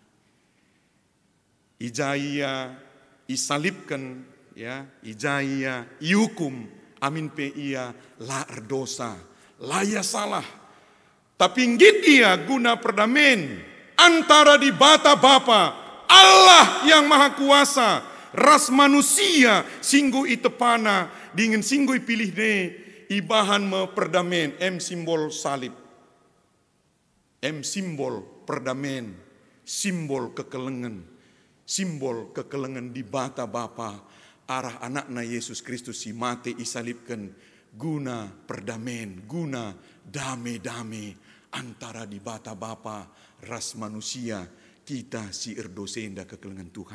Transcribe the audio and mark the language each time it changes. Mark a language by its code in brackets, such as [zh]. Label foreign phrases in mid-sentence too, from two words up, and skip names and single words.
[btx] Ijaya isalibkan, ya, ijaya ihukum, amin pe ia la erdosa, laya salah. Tapi nggit ia guna perdamen antara di bata Bapa, [id] Allah yang maha kuasa, [btx] ras manusia singgu itepana, dengan singgu pilih ne, ibahan me perdamen, simbol salib. Simbol perdamen, simbol kekelengan di bata Bapa, arah anakna Yesus Kristus si mate isalibkan, guna perdamen, guna damai-damai antara di bata Bapa, ras manusia, kita si erdosenda kekelengan Tuhan.